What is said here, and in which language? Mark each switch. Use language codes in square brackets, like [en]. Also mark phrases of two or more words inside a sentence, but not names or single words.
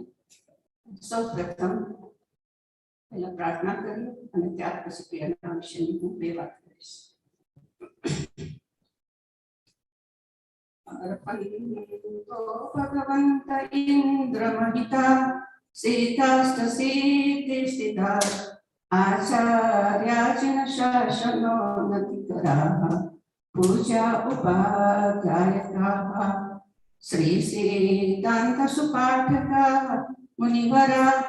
[gu] સૌ પ્રથમ પહેલા પ્રાર્થના કરીએ અને ત્યાર પછી પ્રિયના વિશેની હું બે વાત કરીશ. [sa] अर्पयन्तो भगवन्त इन्द्रमहिता सीतास्तसीतिस्थिता आचार्याचिन शासनोन्नतिकराः पूजा उपाध्यायकाः श्री सिद्धान्तसुपाठकाः मुनिवरा